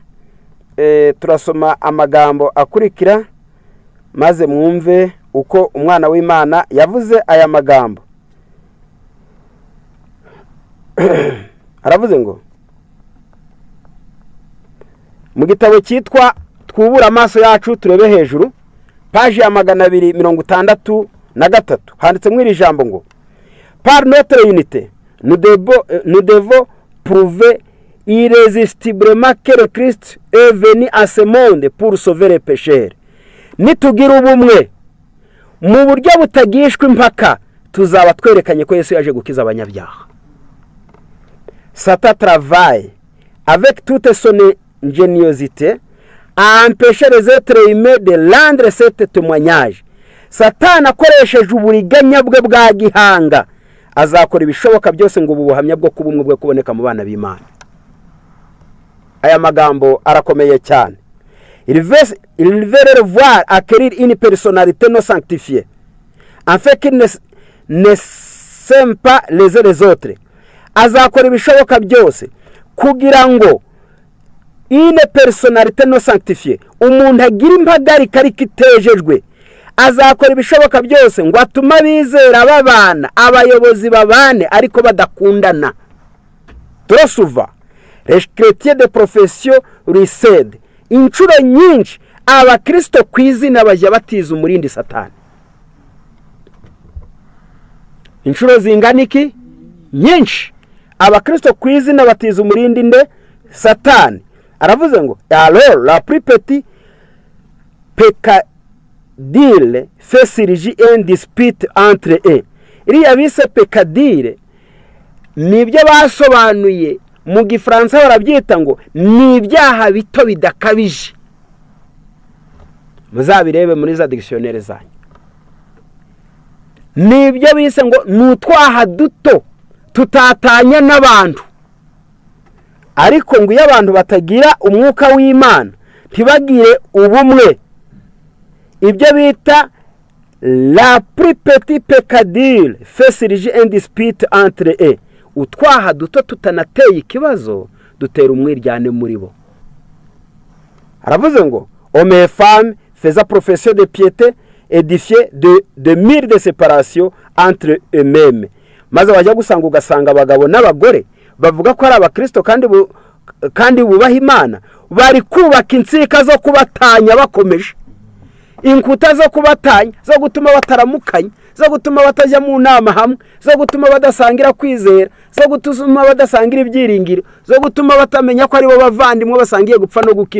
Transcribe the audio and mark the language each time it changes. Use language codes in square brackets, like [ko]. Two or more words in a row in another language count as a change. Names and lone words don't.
[rw] Turasoma amagambo akurikira maze mwumve uko umwana w'Imana yavuze aya magambo. Aravuze ngo mu gitabo cyitwa Twubura amaso yacu turebe hejuru, page ya 263 handitse mw'iri jambo ngo [fr] par notre unité nous devons prouver irrésistiblement que le Christ est venu à ce monde pour sauver les pécheurs. [rw] Nitugira ubumwe mu buryo butagishwa impaka, tuzaba twerekanye ko Yesu yaje gukiza abanyabyaha. [fr] Satan travaille avec toute son ingéniosité à empêcher les êtres humains de rendre ce témoignage. [rw] Satan akoresheje uburiganya bwe bwa gihanga azakora ibishoboka byose ngo ubuhamya bwo kubumwe bwe kuboneka mu bana b'Imana. Aya magambo arakomeye cyane. [fr] Il veut leur voir acquérir une personnalité non sanctifiée, en fait qu'ils ne s'aiment pas les uns les autres. [rw] Azakora ibishoboka byose kugira ngo [fr] une personnalité non sanctifiée, [rw] umuntu agira impagarika ariko itejejwe, azakora ibishoboka byose ngo atuma bizera babana, abayobozi babane ariko badakundana. [fr] Trop souvent les chrétiens de profession recèdent. [rw] Inshuro nyinshi abakristo kwizina bajya batiza umurindi Satani. Inshuro zingana iki? Nyinshi abakristo kwizina batiza umurindi nde? Satani. Aravuze ngo [fr] alors la plus petite peccadille fait surgir un dispute entre eux. [rw] Iriya bise peccadille nibyo basobanuye mu Gifaransa barabyita ngo ni ibyaha bito bidakabije. Muzabirebe muri za dictionnaire zanyu. Nibyo bise ngo nutwaha duto tutatanya n'abantu. Ariko ngo iyo abantu batagira umwuka w'Imana ntibagire ubumwe, ibyo bita [fr] la plus petite peccadille fait surgir un dispute entre eux. [rw] Utwaha duto tutanateye ikibazo dutera umwiryane muri bo. Aravuze ngo [fr] hommes et femmes faisant profession de piété édifiés de murs de séparation entre eux-mêmes. [rw] Maze bajya gusanga ugasanga abagabo n'abagore bavuga ko ari abakristo kandi bubaha Imana, bari kubaka insika zo kubatanya bakomeje, inkuta zo kubatanya zo gutuma bataramukanya, zo gutuma batajya mu nama hamwe, zo gutuma badasangira kwizera, zo gutuma badasangira ibyiringiro, zo gutuma batamenya ko ari bo bavandimwe basangiye gupfa no gukira.